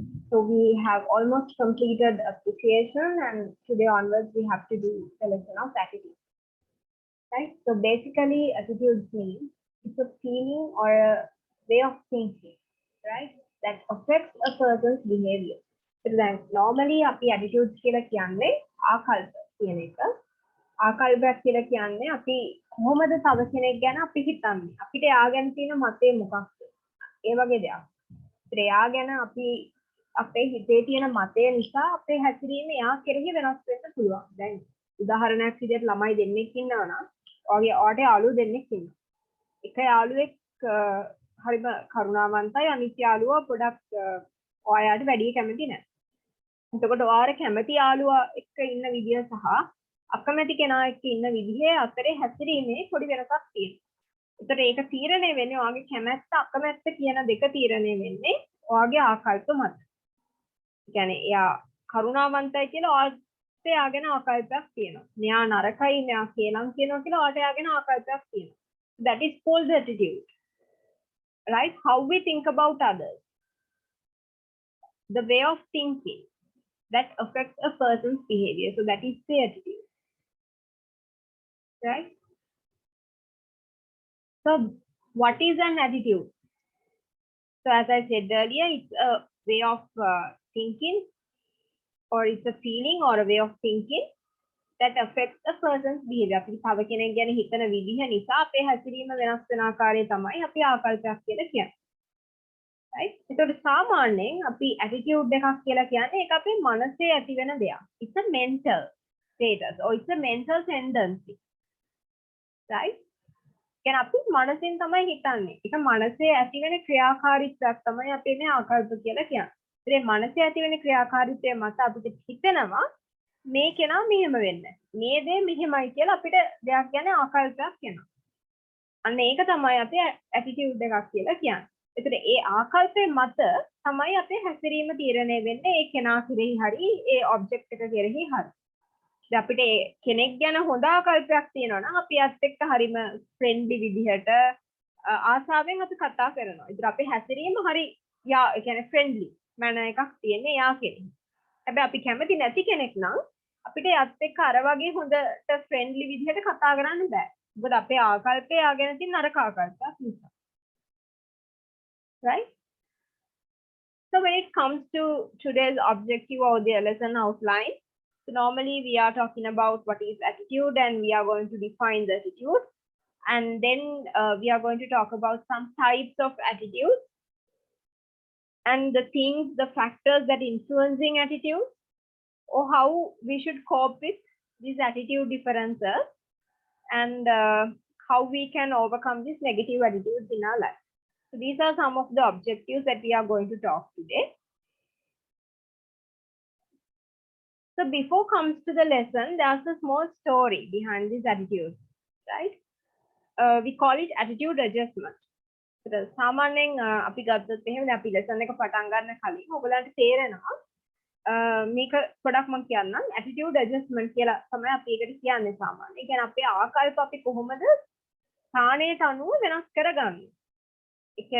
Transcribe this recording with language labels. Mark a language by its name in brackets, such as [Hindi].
[English] So we have almost completed appreciation, and today onwards we have to do the lesson of attitude. Right? So basically, attitudes mean it's a feeling or a way of thinking, right? That affects a person's behavior. So then normally [Sinhala] අපි attitudes කියලා කියන්නේ ආකල්ප කියන එක. ආකල්පයක් කියලා කියන්නේ අපි කොහොමද තව කෙනෙක් ගැන අපි හිතන්නේ. අපිට එයා ගැන තියෙන මතය මොකක්ද? ඒ වගේ දෙයක්. ඒත් එයා ගැන අපි අපේ හිතේ තියෙන මතය නිසා අපේ හැසිරීම එයා කෙරෙහි වෙනස් වෙන්න පුළුවන්. දැන් උදාහරණයක් විදිහට ළමයි දෙන්නෙක් ඉන්නවා නම් ඔයාගේ ඔයාට යාළුවෝ දෙන්නෙක් ඉන්නවා. එක යාළුවෙක් හරිම කරුණාවන්තයි අනිත් යාළුවා පොඩක් ඔයාට වැඩි කැමති නැහැ. එතකොට ඔයාට කැමති යාළුවා එක්ක ඉන්න විදිය සහ අකමැති කෙනා එක්ක ඉන්න විදිහේ අතරේ හැසිරීමේ පොඩි වෙනසක් තියෙනවා. ඒතර ඒක තීරණය වෙන්නේ ඔයාගේ කැමැත්ත අකමැත්ත කියන දෙක තීරණය වෙන්නේ ඔයාගේ ආකල්ප මත. ඒ කියන්නේ එයා කරුණාවන්තයි කියලා ඔයාට එයා ගැන ආකල්පයක් තියෙනවා. මෙයා නරකයි මෙයා කේලම් කියනවා කියලා ඔයාට එයා ගැන ආකල්පයක් තියෙනවා. [English] That is called the attitude. Right? How we think about others. The way of thinking that affects a person's behavior. So that is the attitude. Right? So what is an attitude? So as I said earlier, it's a way of thinking, or it's a feeling or a way of thinking that affects a person's behavior. [Sinhala] අපි තව කෙනෙක් ගැන හිතන විදිහ නිසා අපේ හැසිරීම වෙනස් වෙන ආකාරය තමයි අපි ආකල්පයක් කියලා කියන්නේ. right? ඒකට සාමාන්‍යයෙන් අපි attitude එකක් කියලා කියන්නේ ඒක අපේ මනසේ ඇති වෙන දෙයක්. [English] It's a mental status or it's a mental tendency. [Sinhala] right? කියන්නේ අපි මනසෙන් තමයි හිතන්නේ. ඒක මනසේ ඇති වෙන ක්‍රියාකාරීත්වයක් තමයි අපි මේ ආකල්ප කියලා කියන්නේ. ඒ මනසේ ඇති වෙන ක්‍රියාකාරීත්වය මත අපිට හිතෙනවා මේ කෙනා මෙහෙම වෙන්නේ. මේ දේ මෙහෙමයි කියලා අපිට දෙයක් ගැන ආකල්පයක් එනවා. අන්න ඒක තමයි අපි ඇටිටියුඩ් එකක් කියලා කියන්නේ. ඒතර ඒ ආකල්පේ මත තමයි අපේ හැසිරීම තීරණය වෙන්නේ ඒ කෙනා කෙරෙහි හරි ඒ ඔබ්ජෙක්ට් එක කෙරෙහි හරි. ඉතින් අපිට කෙනෙක් ගැන හොඳ ආකල්පයක් තියෙනවා නම් අපි ඇත්ත එක්ක හරිම ෆ්‍රෙන්ඩ්ලි විදිහට ආසාවෙන් අපි කතා කරනවා. ඉතින් අපේ හැසිරීම හරි යා ඒ කියන්නේ ෆ්‍රෙන්ඩ්ලි මැනර් එකක් තියෙන්නේ යා කෙරෙහි. හැබැයි අපි කැමති නැති කෙනෙක් නම් අපිට යත් එක්ක අර වගේ හොඳට ෆ්‍රෙන්ඩ්ලි විදිහට කතා කරන්න බෑ. මොකද අපේ ආකල්පය ආගෙන තියෙන නරක ආකල්පයක් නිසා. [English] Right? So when it comes to today's objective or the lesson outline, so normally we are talking about what is attitude and we are going to define the attitude. And then we are going to talk about some types of attitudes and the things, the factors that influencing attitude, or how we should cope with these attitude differences, and how we can overcome these negative attitudes in our life. So these are some of the objectives that we are going to talk today. So before comes to the lesson, there's a small story behind these attitudes, right? We call it attitude adjustment. [Sinhala] So සාමාන්‍යයෙන් අපි ගත්තොත් එහෙම අපි lesson එක පටන් ගන්න කලින් ඔයගලන්ට තේරෙනවා මේක පොඩක් මම කියන්නම් attitude adjustment කියලා තමයි අපි ඒකට කියන්නේ සාමාන්‍යයෙන්. ඒ කියන්නේ අපේ ආකල්ප අපි කොහොමද ස්ථානයට අනුව වෙනස් කරගන්නේ.